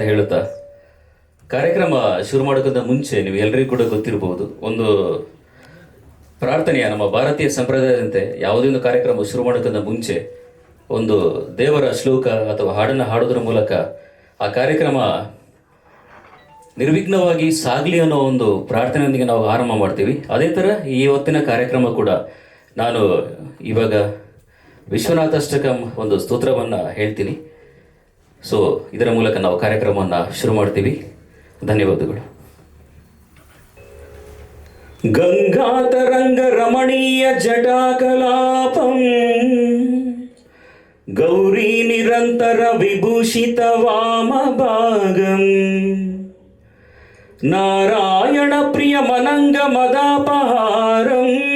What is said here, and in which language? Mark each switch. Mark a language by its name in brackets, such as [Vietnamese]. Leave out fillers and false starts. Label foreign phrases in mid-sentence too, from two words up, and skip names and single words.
[Kannada] ಹೇಳುತ್ತಾ, ಕಾರ್ಯಕ್ರಮ ಶುರು ಮಾಡೋಕ್ಕಿಂತ ಮುಂಚೆ ನೀವು ಎಲ್ಲರಿಗೂ ಕೂಡ ಗೊತ್ತಿರಬಹುದು, ಒಂದು ಪ್ರಾರ್ಥನೆಯ ನಮ್ಮ ಭಾರತೀಯ ಸಂಪ್ರದಾಯದಂತೆ ಯಾವುದೇ ಒಂದು ಕಾರ್ಯಕ್ರಮ ಶುರು ಮಾಡೋಕ್ಕಿಂತ ಮುಂಚೆ ಒಂದು ದೇವರ ಶ್ಲೋಕ ಅಥವಾ ಹಾಡನ್ನು ಹಾಡೋದ್ರ ಮೂಲಕ ಆ ಕಾರ್ಯಕ್ರಮ ನಿರ್ವಿಘ್ನವಾಗಿ ಸಾಗಲಿ ಅನ್ನೋ ಒಂದು ಪ್ರಾರ್ಥನೆಯೊಂದಿಗೆ ನಾವು ಆರಂಭ ಮಾಡ್ತೀವಿ. ಅದೇ ಥರ ಈ ಹೊತ್ತಿನ ಕಾರ್ಯಕ್ರಮ ಕೂಡ ನಾನು ಇವಾಗ ವಿಶ್ವನಾಥಾಷ್ಟಕಂ ಒಂದು ಸ್ತೋತ್ರವನ್ನು ಹೇಳ್ತೀನಿ. ಸೊ ಇದರ ಮೂಲಕ ನಾವು ಕಾರ್ಯಕ್ರಮವನ್ನು ಶುರು ಮಾಡ್ತೀವಿ. ಧನ್ಯವಾದಗಳು. [Sanskrit] గంగాతరంగ రమణీయ జటాకలాపం గౌరీ నిరంతర విభూషిత వామభాగం నారాయణ ప్రియమనంగ మదాపహారం